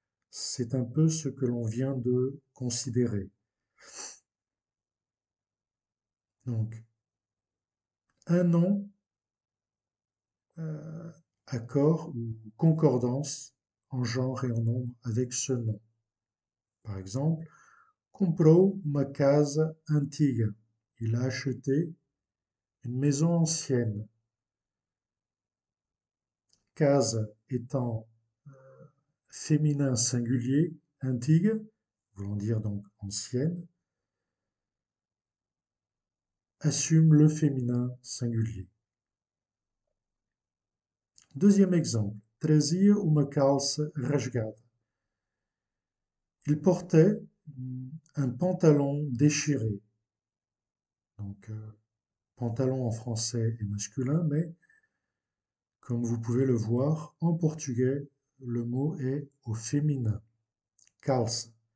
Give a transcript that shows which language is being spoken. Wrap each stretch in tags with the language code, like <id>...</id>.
<fr>C'est un peu ce que l'on vient de considérer. Donc, un nom, accord ou concordance en genre et en nombre avec ce nom. Par exemple,</fr> <pt>comprou uma casa antiga.</pt> <fr>Il a acheté une maison ancienne. case étant féminin singulier, antigue, voulant dire donc ancienne, assume le féminin singulier. Deuxième exemple.</fr> <pt>Trazia uma calça rasgada.</pt> <fr>Il portait un pantalon déchiré. Donc, pantalon en français est masculin, mais comme vous pouvez le voir, en portugais, le mot est au féminin. Calça.</fr>